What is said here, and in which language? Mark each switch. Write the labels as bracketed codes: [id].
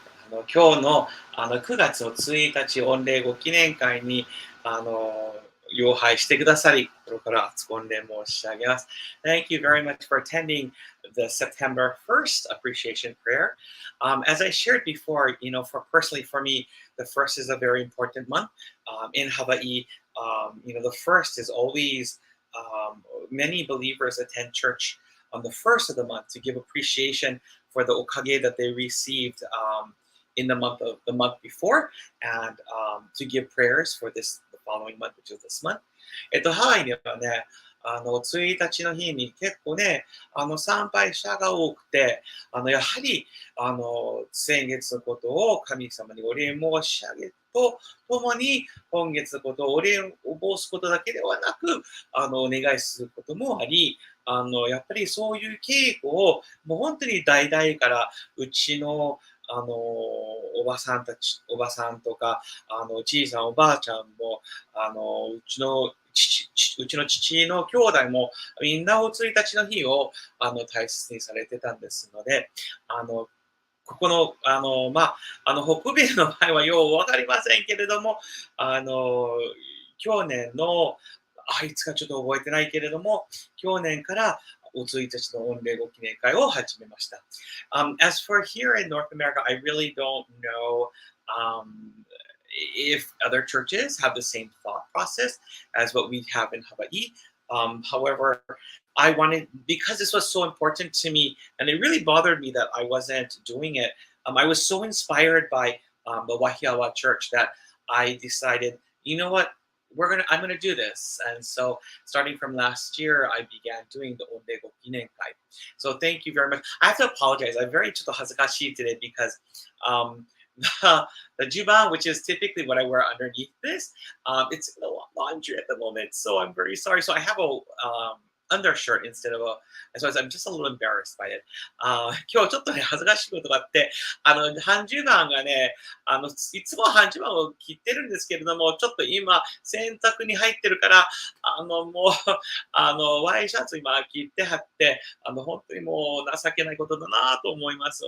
[ja] 今日の9月の1日、御礼ご記念会に礼拝してくださり、心から厚く御礼申し上げます。 [en] Thank you very much for attending the September 1st appreciation prayer. As I shared before, personally for me, the first is a very important month. In Hawaii, the first is always, many believers attend church on the first of the month to give appreciation for the okage that they received in the month before, and to give prayers for the following month, which is this month. [ja] ハワイではね、1日の日に結構ね、参拝者が多くて、やはり、先月のことを神様にお礼申し上げとともに、今月のことをお礼を申すことだけではなく、お願いすることもあり、やっぱりそういう稽古を、もう本当に代々からうちのおばさんとか、おじいさん、おばあちゃんも、うちの父の兄弟も、みんなお1日の日を大切にされてたんですので、ここの、北米の場合はようわかりませんけれども、去年の、いつかちょっと覚えてないけれども、去年からお1日の御礼ご記念会を始めました。 [en] As for here in North America, I really don't know if other churches have the same thought process as what we have in Hawaii. However, I wanted, because this was so important to me, and it really bothered me that I wasn't doing it. I was so inspired by the Wahiawa church that I decided, you know what, I'm gonna do this. And so starting from last year, I began doing the Onde Go Kinen Kai. So thank you very much. I have to apologize. I'm very hazakashi today because the juban, which is typically what I wear underneath this, it's in the laundry at the moment. So I'm very sorry. So I have a undershirt instead of so I'm just a little embarrassed by it. [ja] 今日ちょっとね、恥ずかしいことがあって、半十番がね、いつも半十番を切ってるんですけれども、ちょっと今、洗濯に入ってるから、もう、ワイシャツ今切ってはって、本当にもう情けないことだなと思います。